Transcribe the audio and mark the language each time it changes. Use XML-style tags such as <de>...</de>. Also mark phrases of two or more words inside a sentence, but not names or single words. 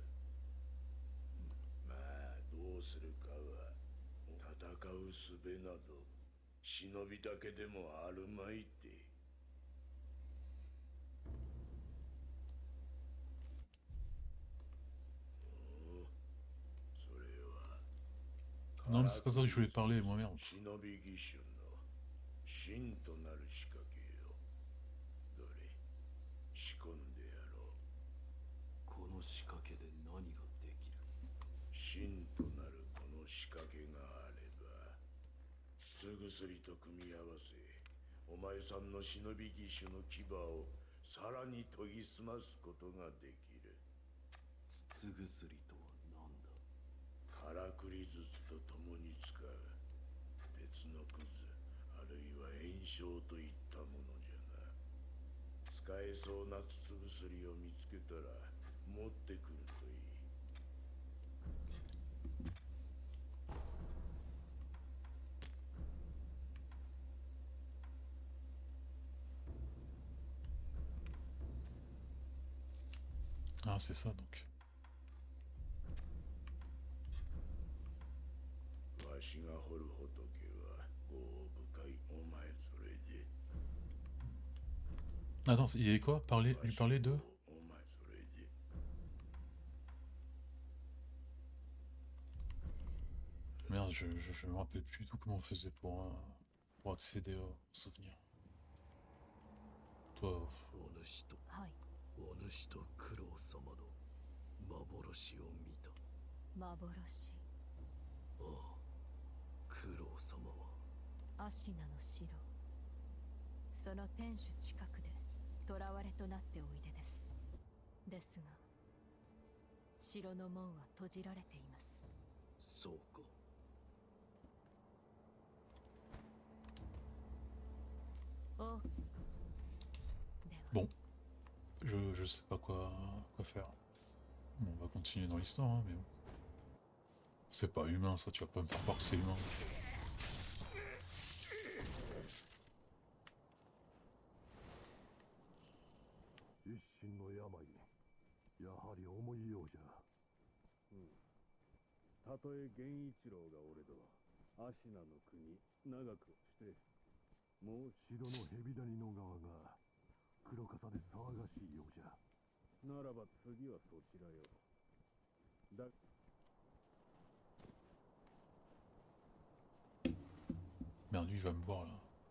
<ja>まあどうするかは戦う術など忍びだけでもあるまいて。おお、それは</ja> <fr>Non, mais c'est pas ça que je voulais parler, moi, merde.</fr> <ja>忍び義手の真となる仕掛けよ。どれ仕込んでやろう。この仕掛けで何ができる？真となるこの仕掛けがあれば筒薬と組み合わせお前さんの忍び義手の牙をさらに研ぎ澄ますことができる。筒薬とは何だ？からくり筒と共に使う鉄のくずあるいは炎症といったものじゃな。使えそうな筒薬を見つけたら持ってくるといい。</ja> <fr>Ah, c'est ça donc.</fr> <ja>わしが掘る仏は業深い。お前それで</ja> <fr>Attends, il y avait quoi? Lui parler de...</fr> <ja>お前それで</ja> <fr>Merde, je me rappelle plus du tout comment on faisait pour accéder aux souvenirs. Toi...</fr> <ja>お主とはい。お主と九郎様の幻を見た。幻。ああ、アシナの城、その天守近くで囚われとなっておいでです。ですが城の門は閉じられています。そうか。お、</ja> <fr>Bon, je sais pas quoi faire. Bon, on va continuer dans l'histoire, hein, mais bon. C'est pas humain ça, tu vas pas me faire croire que c'est humain.</fr> <ja>一身の病、やはり重いようじゃ。たとえ源一郎がおれど、アシナの国長くして、もう城の蛇谷の側が黒笠で騒がしいようじゃ。ならば次はそちらよ。だ</ja> <fr>Merde, lui il va me voir là.</fr>